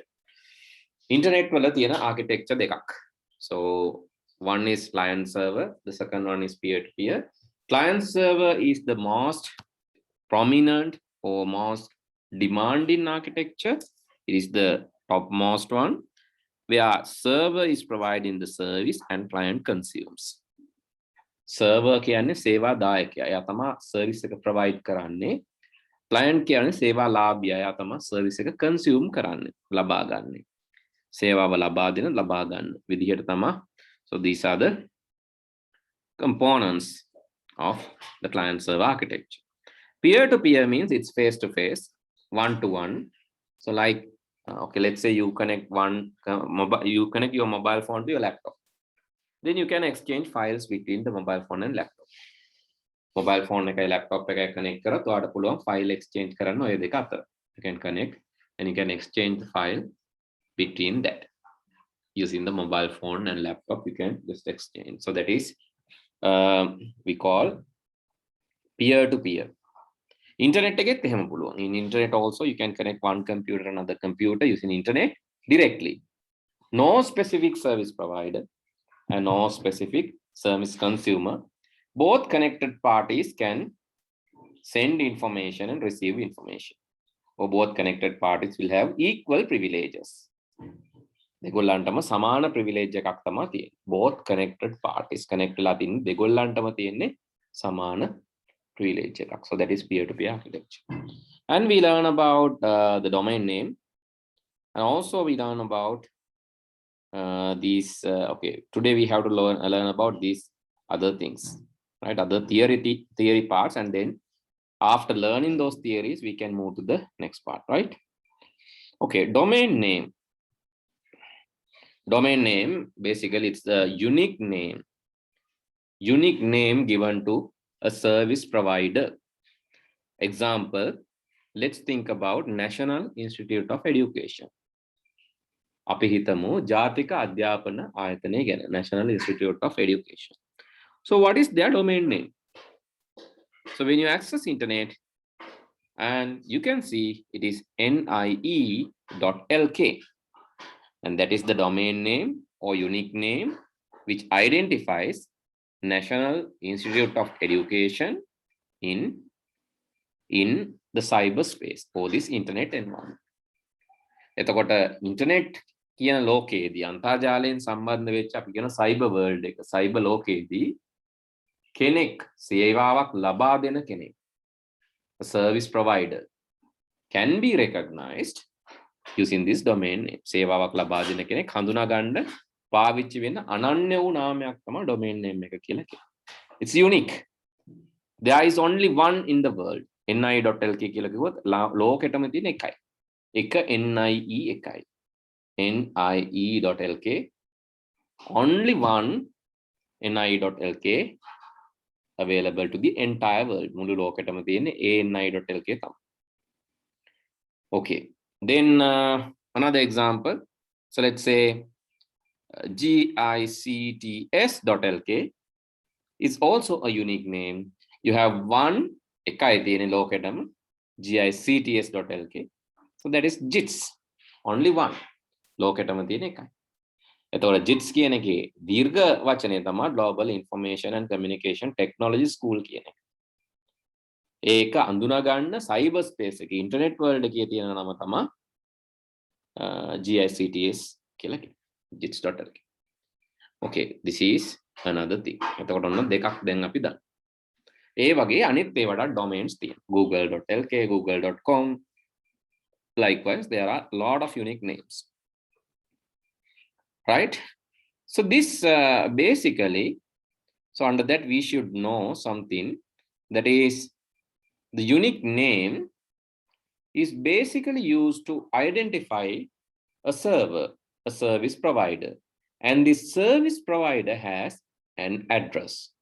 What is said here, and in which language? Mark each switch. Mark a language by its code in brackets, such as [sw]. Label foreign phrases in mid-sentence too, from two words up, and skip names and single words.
[si] Internet wala tiyena architecture dekak. [en] So one is client server, the second one is peer-to-peer. Client server is the most prominent or most demanding architecture. It is the topmost one, where server is providing the service and client consumes. [si] Server කියන්නේ සේවා දායකයා. එයා තමයි service එක provide කරන්නේ. Client කියන්නේ සේවා ලාභියා. එයා තමයි service එක consume කරන්නේ, ලබා ගන්නේ. සේවාව ලබා දෙන, ලබා ගන්න විදිහට තමයි. [en] So these are the components of the client server architecture. Peer-to-peer means it's face-to-face, one-to-one. So like, okay, let's say you connect you connect your mobile phone to your laptop. Then you can exchange files between the mobile phone and laptop. Mobile phone [si] එකයි laptop එකයි connect කරත් ඔයාලට පුළුවන් [en] file exchange [si] කරන්න ඔය දෙක අතර. [en] You can connect and you can exchange the file between that. Using the mobile phone and laptop, you can just exchange. So that is we call peer-to-peer. [si] Internet එකෙත් එහෙම පුළුවන්. [en] In internet also you can connect one computer to another computer using internet directly. No specific service provider and no specific service consumer. Both connected parties can send information and receive information. Or both connected parties will have equal privileges. [si] දෙගොල්ලන්ටම සමාන privilege එකක් තමයි තියෙන්නේ. [en] Both connected parties connect [si] වෙලා තින්නේ දෙගොල්ලන්ටම තියෙන්නේ සමාන privilege එකක්. [en] So that is peer-to-peer architecture. And we learn about the domain name, and also we learn about these. Okay, today we have to learn about these other things, right? Other theory parts, and then after learning those theories, we can move to the next part, right? Okay, domain name. Domain name, basically it's the unique name given to a service provider. Example, let's think about National Institute of Education. [si] අපි හිතමු ජාතික අධ්‍යාපන ආයතනය ගැන, [en] National Institute of Education. So what is their domain name? So when you access internet, and you can see it is NIE.lk. And that is the domain name or unique name which identifies National Institute of Education in the cyberspace or this internet environment. [si] එතකොට internet කියන ලෝකයේදී අන්තර්ජාලයෙන් සම්බන්ධ වෙච්ච අපි කියන [en] cyber world [si] එක, cyber ලෝකයේදී කෙනෙක් සේවාවක් ලබා දෙන කෙනෙක්, [en] a service provider can be recognized using this domain name. [si] සේවාවක් ලබා දෙන කෙනෙක් හඳුනා ගන්න පාවිච්චි වෙන අනන්‍ය වූ නාමයක් තමයි [en] domain name [si] එක කියලා කියන්නේ. [en] It's unique. There is only one in the world. [si] NIE.lk කියලා කිව්වොත් ලෝකෙටම තියෙන එකයි. එක NIE එකයි. NIE.lk. [en] Only one NIE.lk available to the entire world. [si] මුළු ලෝකෙටම තියෙන NIE.lk තමයි. [en] Okay. Then another example. So let's say GICTS.lk is also a unique name. You have one [si] එකයි තියෙන ලෝකෙටම GICTS.lk. [en] So that is JITS. Only one. [si] ලෝකෙටම තියෙන එකයි. එතකොට JITS කියන එකේ දීර්ඝ වචනය තමයි Global Information and Communication Technology School කියන එක. ඒක අඳුනා ගන්න [en] cyber space [si] එකේ [en] internet world [si] එකේ තියෙන නම තමයි GICTS කියලා කියනවා. JITS.lk. [en] Okay, this is another thing. [si] එතකොට ඔන්න දෙකක් දැන් අපි දන්නවා. ඒ වගේ අනිත් ඒවට domains තියෙනවා. google.lk, google.com. [en] Likewise, there are a lot of unique names. Right? So this basically, so under that we should know something, that is the unique name is basically used to identify a server, a service provider, and this service provider has an address.